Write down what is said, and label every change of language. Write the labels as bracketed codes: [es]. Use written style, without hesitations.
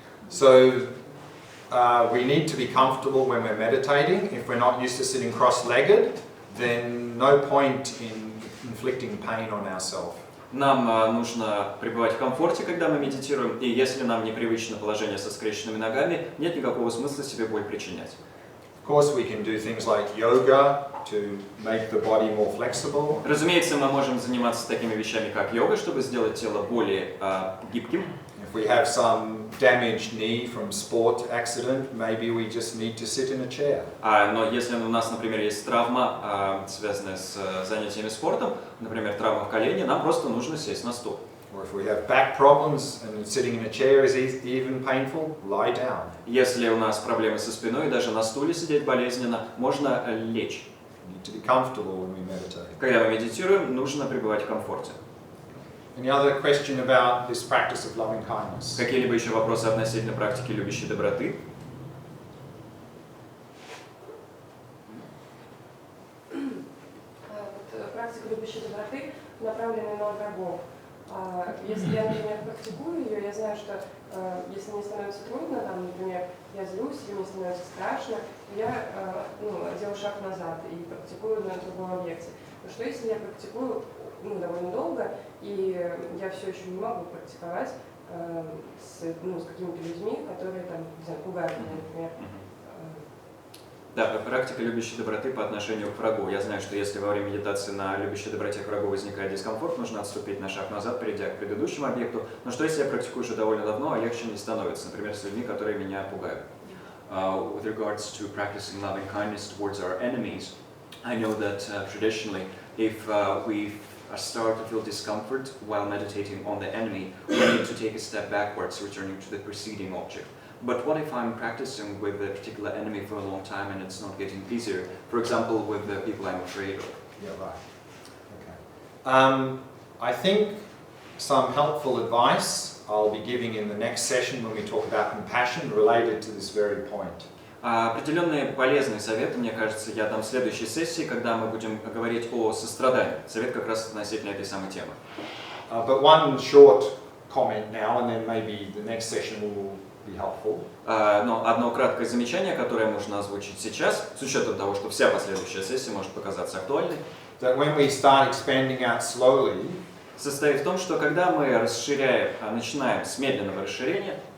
[en] So we need to be comfortable when we're meditating. If we're not used to sitting cross-legged, then no point in inflicting pain on ourselves. [ru] Нам нужно пребывать в комфорте, когда мы медитируем, и если нам непривычно положение со скрещенными ногами, нет никакого смысла себе боль причинять. [en] Of course, we can do things like yoga to make the body more flexible. [ru] Разумеется, мы можем заниматься такими вещами, как йога, чтобы сделать тело более гибким. [en] If we have some damaged knee from sport accident, maybe we just need to sit in a chair. [ru] Но если у нас, например, есть травма, связанная с занятиями спортом, например, травма в колене, нам просто нужно сесть на стул. [en] Or if we have back problems and sitting in a chair is even painful, lie down. [ru] Если у нас проблемы со спиной, даже на стуле сидеть болезненно, можно лечь. [en] We need to be comfortable when we meditate. [ru] Когда мы медитируем, нужно пребывать в комфорте. [en] Any other question about this practice of loving kindness? [ru] Какие-либо еще вопросы относительно практики любящей доброты? Практика любящей доброты направлена на врагов. Если я, например, практикую ее, я знаю, что если мне становится трудно, например, я злюсь, или мне становится страшно, я делаю шаг назад и практикую на другом объекте. Но что если я практикую довольно долго, и я все еще не могу практиковать с какими-то людьми, которые там, не знаю, пугают меня, например. Да, практика любящей доброты по отношению к врагу. Я знаю, что если во время медитации на любящей доброте к врагу возникает дискомфорт, нужно отступить на шаг назад, перейдя к предыдущему объекту. Но что если я практикую уже довольно давно, а легче не становится, например, с людьми, которые меня пугают? [en] With regards to practicing loving kindness towards our enemies, I know that traditionally, if we start to feel discomfort while meditating on the enemy, we need to take a step backwards, returning to the preceding object. But what if I'm practicing with a particular enemy for a long time and it's not getting easier? For example, with the people I'm afraid of. Yeah, right. Okay. I think some helpful advice I'll be giving in the next session when we talk about compassion related to this very point. [ru] Определенные полезные советы, мне кажется, я дам в следующей сессии, когда мы будем говорить о сострадании. Совет как раз относительно этой самой темы. [en] But one short comment now, and then maybe the next session will be helpful. [ru] Но одно краткое замечание, которое можно озвучить сейчас, с учетом того, что вся последующая сессия может показаться актуальной, [en] That when we start expanding out slowly, [ru] состоит в том, что когда мы расширяем, начинаем с медленного расширения,